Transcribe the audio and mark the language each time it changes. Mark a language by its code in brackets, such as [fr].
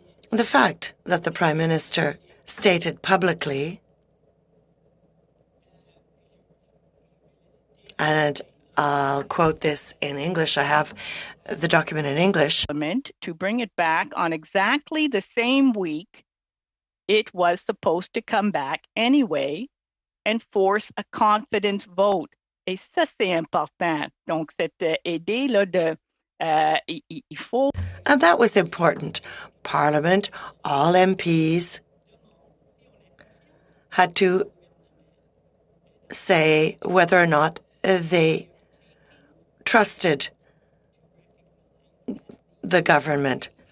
[en] The fact that the Prime Minister stated publicly, and I'll quote this in English, I have the document in English, to bring it back on exactly the same week it was supposed to come back anyway and force a confidence vote. [fr] Et ça, c'est important. Donc, cette idée-là de il faut... [en] And that was important. Parliament, all MPs had to say whether or not they trusted the government.